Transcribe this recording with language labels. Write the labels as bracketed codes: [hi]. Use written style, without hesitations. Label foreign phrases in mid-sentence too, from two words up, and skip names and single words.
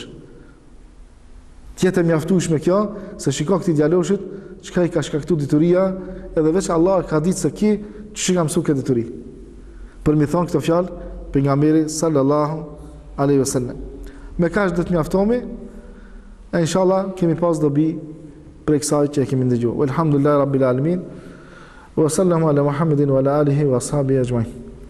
[sq] Tjetë mjaftueshme kjo, se shiko këtij djaloshit, çka i ka shkaktuar dituria, edhe veç Allah ka ditë se ki ç'i ka mësuar këtë dituri. Për mi thonë këto fjalë pejgamberi sallallahu alaihi wasallam. Me kaq do të mjaftohemi, e inshallah kemi pas dobi për kësaj që e kemi ndëgjuar. [ar] الحمد لله رب العالمين. وصلى الله على محمد وعلى آله وأصحابه أجمعين.